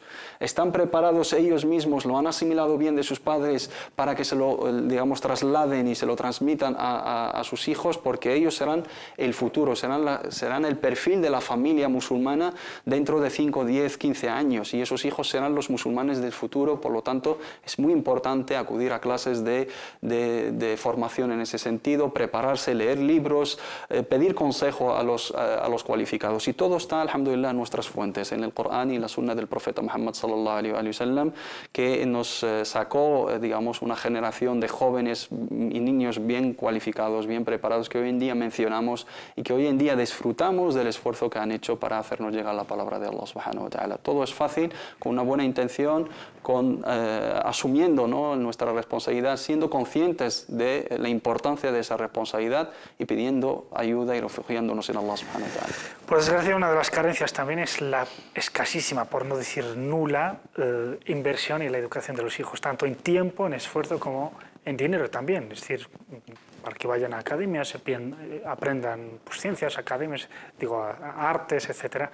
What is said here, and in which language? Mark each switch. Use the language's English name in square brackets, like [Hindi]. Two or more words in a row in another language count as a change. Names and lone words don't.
[Spanish] Están preparados ellos mismos, lo han asimilado bien de sus padres para que se lo, digamos, trasladen y se lo transmitan a sus hijos, porque ellos serán el futuro, serán el perfil de la familia musulmana dentro de 5, 10, 15 años, y esos hijos serán los musulmanes del futuro. Por lo tanto, es muy importante acudir a clases de formación en ese sentido, prepararse, leer libros, pedir consejo a los cualificados. Y todo está, alhamdulillah, en nuestras fuentes, en el Corán y la Sunna del profeta Muhammad [Arabic] صلى الله عليه وسلم, [Spanish] que nos sacó, digamos, una generación de jóvenes y niños bien cualificados, bien preparados, que hoy en día mencionamos y que hoy en día disfrutamos del esfuerzo que han hecho para hacernos llegar la palabra de Allah [Arabic] سبحانه وتعالى. [Spanish] Todo es fácil, con una buena intención, asumiendo, ¿no?, nuestra responsabilidad, siendo conscientes de la importancia de esa responsabilidad y pidiendo ayuda y refugiándonos en Allah [Arabic] سبحانه وتعالى. [Spanish] Por desgracia, una de las carencias también es la escasísima, por no decir nula, inversión en la educación de los hijos, tanto en tiempo, en esfuerzo, como en dinero también. Es decir, para que vayan a academias, aprendan pues, ciencias, academias, artes, etc.